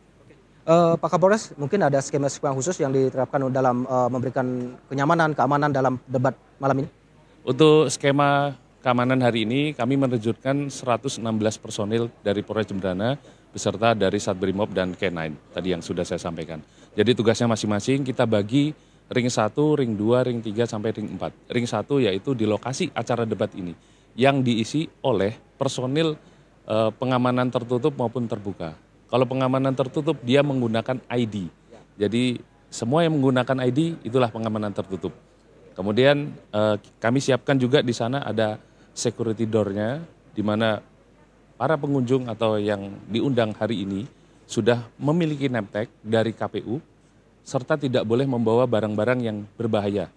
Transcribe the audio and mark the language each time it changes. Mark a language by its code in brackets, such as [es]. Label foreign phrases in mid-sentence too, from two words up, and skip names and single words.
[id] Pak Kapolres, mungkin ada skema-skema khusus yang diterapkan dalam memberikan kenyamanan, keamanan dalam debat malam ini? Untuk skema keamanan hari ini, kami menerjunkan 116 personil dari Polres Jemberana beserta dari Satbrimob dan K9 tadi yang sudah saya sampaikan. Jadi tugasnya masing-masing kita bagi ring 1, ring 2, ring 3 sampai ring 4. Ring 1 yaitu di lokasi acara debat ini yang diisi oleh personil pengamanan tertutup maupun terbuka. Kalau pengamanan tertutup dia menggunakan ID. Jadi semua yang menggunakan ID itulah pengamanan tertutup. Kemudian kami siapkan juga di sana ada [en] security door-nya [id] di mana para pengunjung atau yang diundang hari ini sudah memiliki [en] name tag [id] dari KPU serta tidak boleh membawa barang-barang yang berbahaya.